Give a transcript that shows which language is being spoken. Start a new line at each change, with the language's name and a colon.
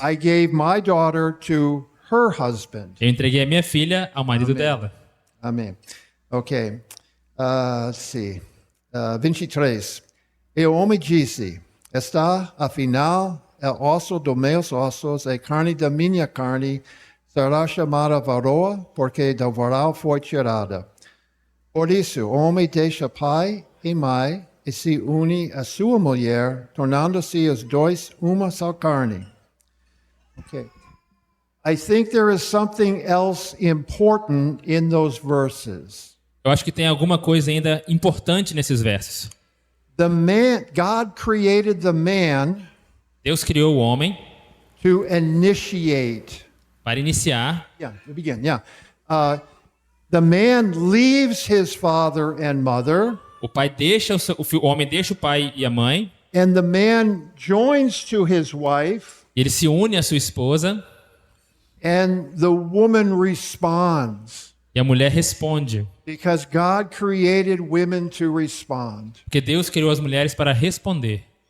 English: I gave my daughter to her husband.
Portuguese: eu entreguei a minha filha ao marido dela.
English: Amém. Ok. Let's see. 23.
Portuguese: E o homem disse: Está, afinal, é osso dos meus ossos, é carne da minha carne, será chamada varoa, porque da varal foi tirada. Por isso, o homem deixa pai e mãe e se une à sua mulher, tornando-se os dois uma só carne.
English: Okay. I think there is something else important in those verses.
Portuguese: Eu acho que tem alguma coisa ainda importante nesses versos.
English: God created the man
Portuguese: Deus criou o homem
English: to initiate.
Portuguese: para iniciar.
English: Yeah, to begin. Yeah. The man leaves his father and mother,
Portuguese: O pai deixa o homem deixa o pai e a mãe,
English: and the man joins to his wife,
Portuguese: ele se une à sua esposa
English: and the woman responds.
Portuguese: e a mulher responde.
English: Because God created women to respond.
Portuguese: Porque Deus criou as mulheres para responder.